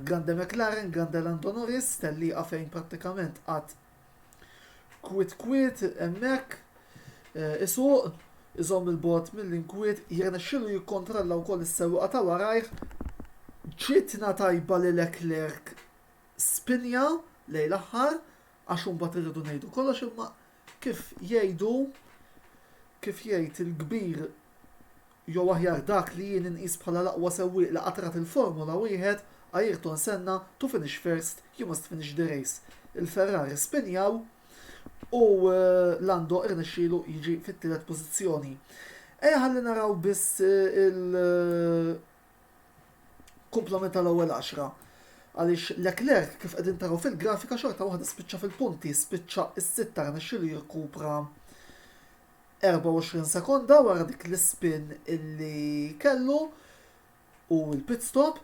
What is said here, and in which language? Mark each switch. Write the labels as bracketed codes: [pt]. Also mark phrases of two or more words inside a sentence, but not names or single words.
[mt] Grande McLaren, grande Lando Norris, tellieqa fejn prattikament qatt kwit hemmhekk isuq iżomm il-bot mill-inkwiet jirnexxielu jikkontrolla wkoll is-sewwieqa ta' warajh ġitna tajba li Leclerc spinja lejn l-aħħar għax imbagħad irridu ngħidu kollox imma kif jgħid il-kbir jew aħjar dak li jien inqis bħala l-aqwa sewwieq li qatrat il-Formula wieħed Ayrton Senna [en] to finish first, you must finish the race. [mt] Il-Ferrari spinjaw u Lando irnexxielu jiġi fit-tielet pożizzjoni. Ħalli naraw biss il-komplement tal-ewwel 10. Għaliex Leclerc kif qegħdin taraw fil-grafika xorta waħda spiċċa fil-punti, spiċċa s-sitta rnexxielu jirkupra 24 sekonda wara dik l-spin illi kellu u l-pit stop.